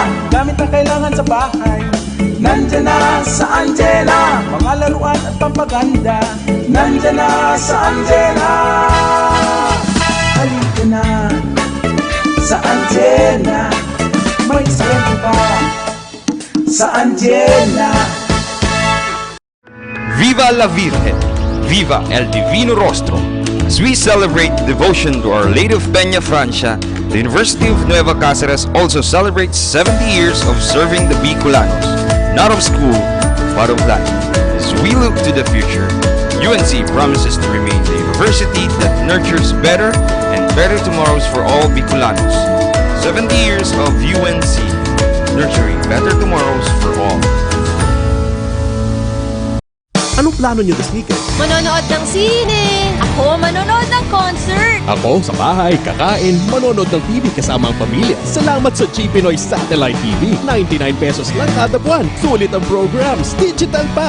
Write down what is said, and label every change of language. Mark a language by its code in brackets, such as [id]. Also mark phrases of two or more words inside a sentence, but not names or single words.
[tl] Gamit na kailangan sa bahay, nandyan na sa antena. Mga laruan at pampaganda, nandyan na sa antena. Halika na sa antena, may swerte pa sa antena. [es] Viva la Virgen! Viva el Divino Rostro! [en] As we celebrate devotion to Our Lady of Peña Francia, the University of Nueva Cáceres also celebrates 70 years of serving the Bicolanos, not of school, but of life. As we look to the future, UNC promises to remain the university that nurtures better and better tomorrows for all Bicolanos. 70 years of UNC, nurturing better tomorrows for all. [tl] Anong plano nyo [en] this weekend? [tl] Manonood ng sine. Ako manonood ng concert. Ako sa bahay, kakain, manonood ng TV kasama ang pamilya. Salamat sa G Pinoy Satellite TV. 99 pesos lang kada buwan. Sulit ang programs, digital pa.